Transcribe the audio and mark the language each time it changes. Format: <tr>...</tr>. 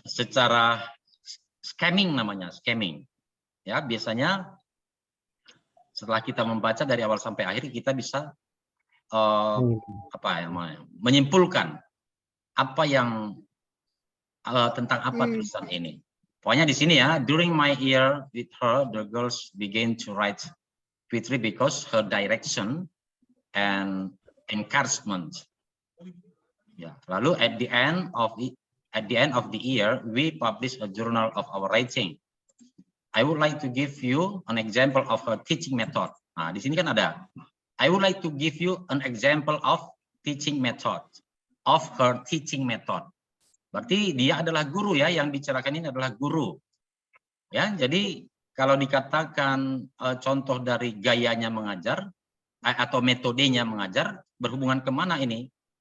<id>Secara scamming namanya, scamming. Ya, biasanya setelah kita membaca dari awal sampai akhir kita bisa apa ya namanya? Menyimpulkan apa yang tentang apa tulisan ini. Pokoknya di sini ya,</id> <en>during my year with her, the girls began to write poetry because her direction and encouragement.</en> <id>Ya, lalu</id> <en>at the end of the year, we publish a journal of our writing. I would like to give you an example of her teaching method.</en> <id>Nah, di sini kan ada.</id> <en>I would like to give you an example of teaching method. Of her teaching method.</en> <id>Berarti dia adalah guru ya, yang bicarakan ini adalah guru. Ya, jadi kalau dikatakan contoh dari gayanya mengajar atau metodenya mengajar, berhubungan kemana ini?</id>